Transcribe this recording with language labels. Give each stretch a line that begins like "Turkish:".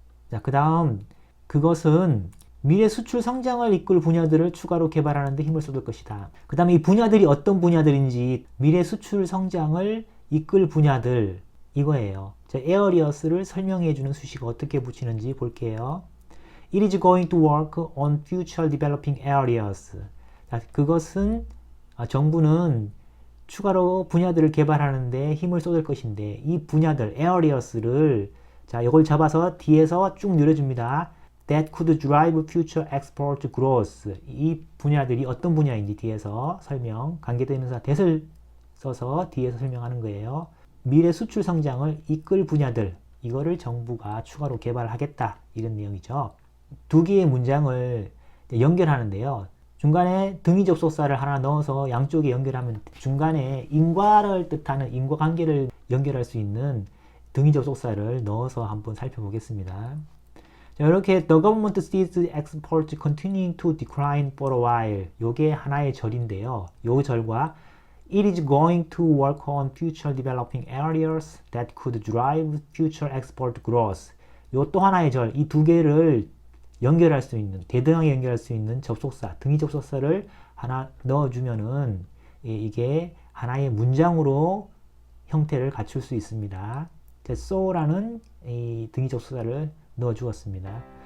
Korean: 자, 그 다음 그것은 미래 수출 성장을 이끌 분야들을 추가로 개발하는 데 힘을 쏟을 것이다. 그 다음에 이 분야들이 어떤 분야들인지 미래 수출 성장을 이끌 분야들 이거예요. 자, areas를 설명해 주는 수식어 어떻게 붙이는지 볼게요.
English: It is going to work on future developing areas.
Korean: 자, 그것은 정부는 추가로 분야들을 개발하는데 힘을 쏟을 것인데 이 분야들 areas를 자, 이걸 잡아서 뒤에서 쭉 늘려줍니다.
English: that could drive future export growth.
Korean: 이 분야들이 어떤 분야인지 뒤에서 설명, 관계대명사 that을 써서 뒤에서 설명하는 거예요. 미래 수출 성장을 이끌 분야들, 이거를 정부가 추가로 개발하겠다, 이런 내용이죠. 두 개의 문장을 연결하는데요. 중간에 등위 접속사를 하나 넣어서 양쪽에 연결하면 중간에 인과를 뜻하는 인과관계를 연결할 수 있는 등위 접속사를 넣어서 한번 살펴보겠습니다. 자, 이렇게
English: The government sees exports continuing to decline for a while.
Korean: 요게 하나의 절인데요. 요 절과
English: It is going to work on future developing areas that could drive future export growth.
Korean: 요 또 하나의 절, 이 두 개를 연결할 수 있는, 대등하게 연결할 수 있는 접속사, 등위 접속사를 하나 넣어주면은 이게 하나의 문장으로 형태를 갖출 수 있습니다. so라는 이 등위 접속사를 넣어 주었습니다.